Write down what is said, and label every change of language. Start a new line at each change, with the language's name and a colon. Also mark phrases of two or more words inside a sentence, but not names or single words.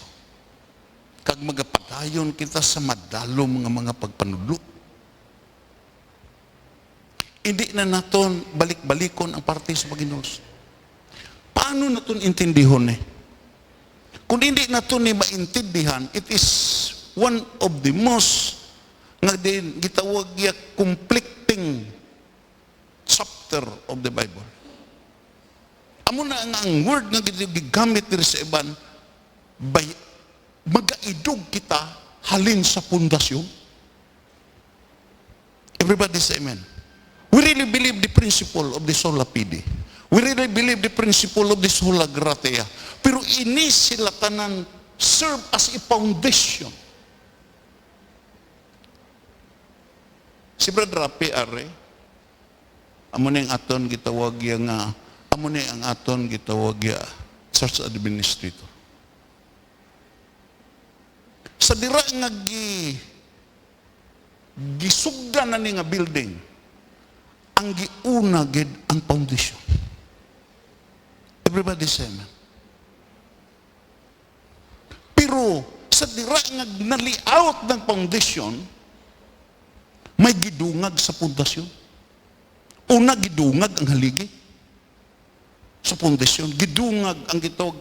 Hiligaynon: Kag magapadayon kita sa madalom nga mga pagpanudlo. Hindi na naton balik-balikon ang parte sa Panginoon. Paano naton intindihon eh? Kung hindi naton ni maintindihan,
English: it is one of the most
Hiligaynon: nga din gitawag ya
English: conflicting chapter of the Bible. Amo na ang word nga gigamit diri sa iban, magaidog kita halin sa pundasyon. Everybody say amen. We really believe the principle of the
Latin: sola fide.
English: We really believe the principle of the
Latin: sola gratia.
Hiligaynon: Pero ini sila tanan
English: serve as a foundation.
Hiligaynon: Si Brother Rapi are, amo na yung aton gitawag nga, amo na ang aton gitawag ya church administrator. Sa dira nga gisugdan na ni nga building, ang giuna gid ang foundation.
English: Everybody say amen.
Hiligaynon: Pero sa dira nga na-layout ng foundation, may gidungag sa pundasyon. Una, gidungag ang haligi. Sa pundasyon, gidungag ang gitawag.